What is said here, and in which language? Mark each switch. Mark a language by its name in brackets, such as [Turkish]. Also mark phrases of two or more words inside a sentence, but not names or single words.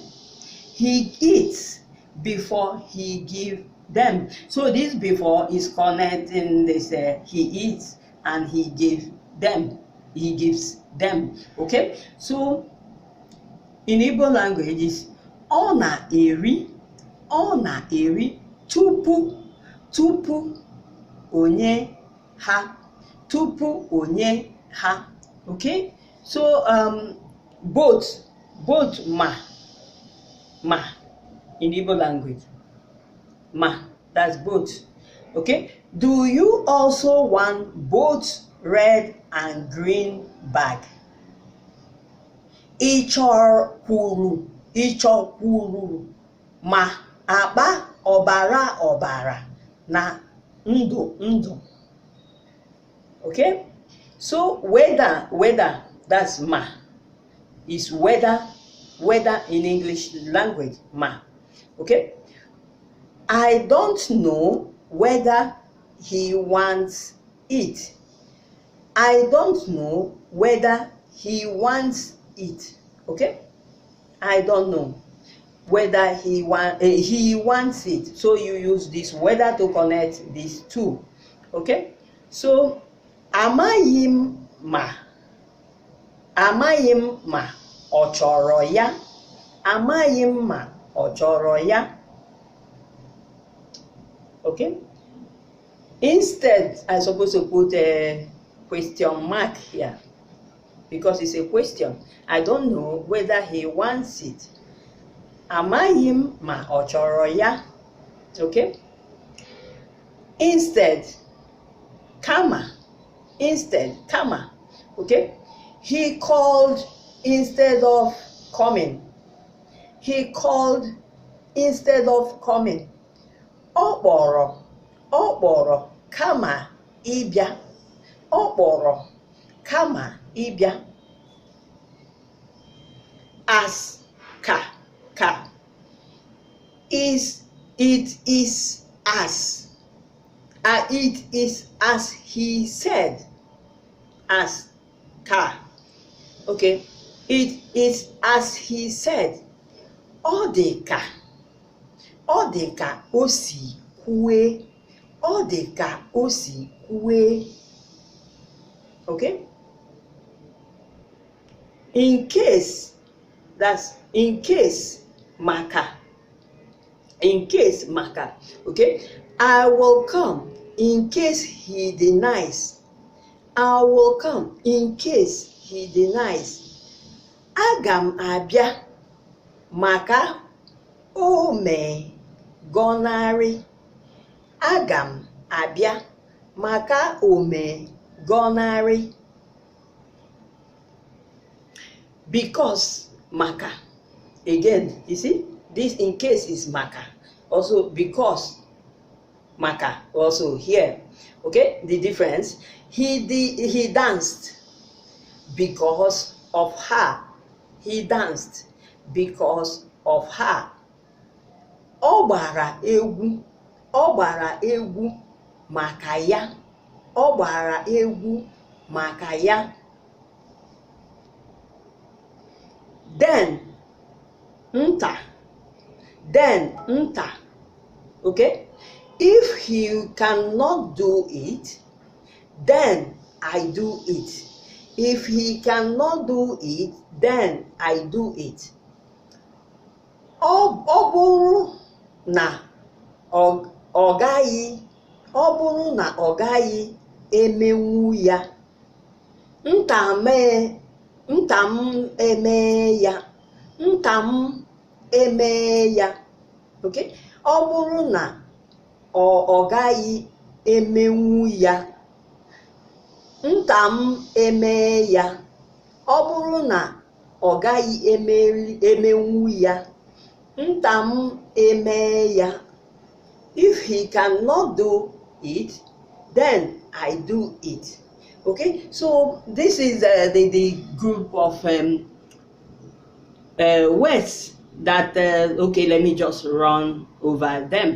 [English] He eats before he gives them. So this before is connecting this he eats and he gives them. He gives them. Okay, so in Igbo language is [Igbo] ọ na-eri tupu onye ha. Tupu onye ha. [English] Okay, so both ma in Igbo language, ma, that's both. Okay, do you also want both red and green bag? [Igbo] Ịchọkwuru ma akpa ọbara ọbara na ndụ ndụ. [English] Okay, so whether, that's ma, is whether in English language, ma. Okay, I don't know whether he wants it. I don't know whether he wants it. Okay, I don't know whether he wants it. So you use this whether to connect these two. [Igbo] Okay, so amaghị m ma ọ chọrọ ya. Amaghị m ma ọ chọrọ ya. [English] Okay, instead I'm supposed to put a question mark here because it's a question. I don't know whether he wants it. [Igbo] Amaghị m ma ọ chọrọ ya. [English] Okay, instead, kama. Okay, he called instead of coming. He called instead of coming. [Igbo] Ọ kpọrọ kama ịbịa. Ọ kpọrọ kama ịbịa. [English] As ka. It is as. It is as he said. As ka. Okay, it is as he said. [Igbo] Ọ dị ka o si kwue. Ọ dị ka o si kwue. [English] Okay, in case, that's in case, maka. In case, maka. Okay, I will come in case he denies. I will come in case he denies. [Igbo] Aga m abịa maka o mee gọnarị. Aga m abịa maka o mee gọnarị. [English] Because maka. Again, you see, this in case is maka. Also because maka also here. Okay, the difference. He danced because of her. He danced because of her. [Igbo] Ọ gbara egwu maka ya. Ọ gbara egwu maka ya. [English] Then nta. Okay, if he cannot do it, then I do it. If he cannot do it, then I do it. [Igbo] Ọ bụrụ na ọ gaghị emenwu ya, nta m emee ya. Okay, ọ bụrụ na ọ gaghị emenwu ya, nta m emee ya. Ọ bụrụ na ọ gaghị emenwu ya, nta m emee ya. [English] If he cannot do it, then I do it. Okay, so this is the group of words that okay, let me just run over them.